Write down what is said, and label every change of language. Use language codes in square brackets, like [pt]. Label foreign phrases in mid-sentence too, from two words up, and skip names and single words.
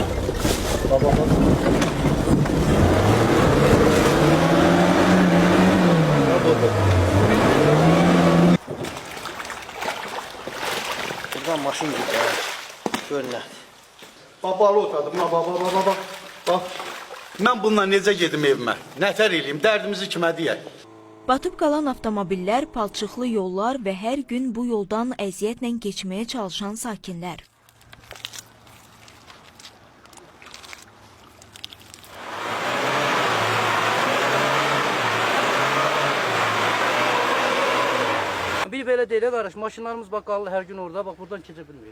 [tr] Bak bak bak. Bak burada. Buradan maşın gidiyor. Şöyle. Babalı otadım. Bak bak bak bak bak. Bak. [az] Mən bununla necə gedim evimə? Nətər eləyim? Dərdimizi kimə deyək? Batıb qalan avtomobillər, palçıqlı yollar və hər gün bu yoldan əziyyətlə keçməyə çalışan sakinlər. Bir belə deyil qardaş, maşınlarımız bax qaldı hər gün orada, bax buradan keçə bilmir.